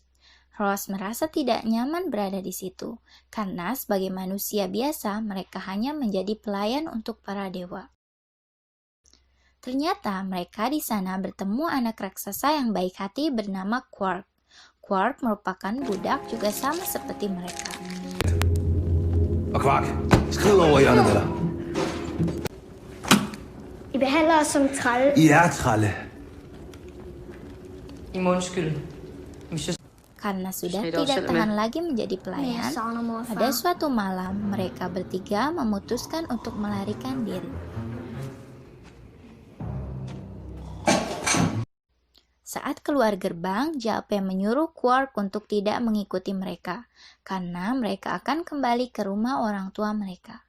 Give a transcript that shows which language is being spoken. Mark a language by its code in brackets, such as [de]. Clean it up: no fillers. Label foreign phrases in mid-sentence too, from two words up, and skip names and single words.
[id] Ros merasa tidak nyaman berada di situ, karena sebagai manusia biasa mereka hanya menjadi pelayan untuk para dewa. Ternyata mereka di sana bertemu anak raksasa yang baik hati bernama Quark. Quark merupakan budak juga sama seperti mereka. Quark, [da] skriv over hjørnet med dig. I behandler os som trælle. I er trælle. I må undskylde. Hvis jeg [id] Karena sudah tidak tahan lagi menjadi pelayan, pada suatu malam mereka bertiga memutuskan untuk melarikan diri. Saat keluar gerbang, Jalpe menyuruh Quark untuk tidak mengikuti mereka, karena mereka akan kembali ke rumah orang tua mereka.